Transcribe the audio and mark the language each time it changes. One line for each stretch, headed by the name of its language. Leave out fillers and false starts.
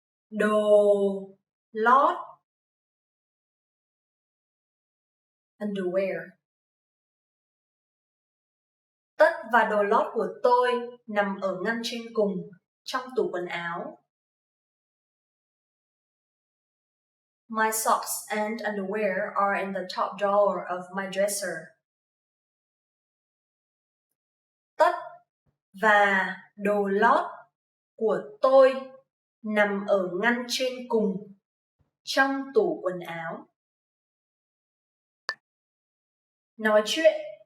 Vietnamese: Đồ lót.
English: Underwear.
Vietnamese: Tất và đồ lót của tôi nằm ở ngăn trên cùng trong tủ quần áo.
English: My socks and underwear are in the top drawer of my dresser.
Vietnamese: Tất và đồ lót của tôi nằm ở ngăn trên cùng trong tủ quần áo. Nói chuyện.